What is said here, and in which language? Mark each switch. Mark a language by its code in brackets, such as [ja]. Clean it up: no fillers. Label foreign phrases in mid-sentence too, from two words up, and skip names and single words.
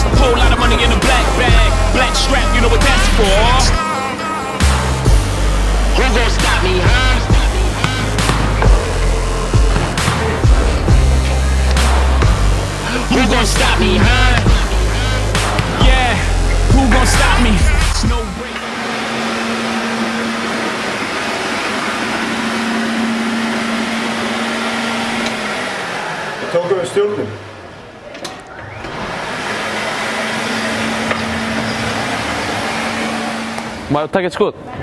[en] Whole lot of money in a black bag, black strap, you know what that's for. Who gon' stop me, huh? Who gon' stop me, huh? Yeah, who gon' stop me? No break. [is] Við tókum við stjórnum. Má ég taka eitt skot?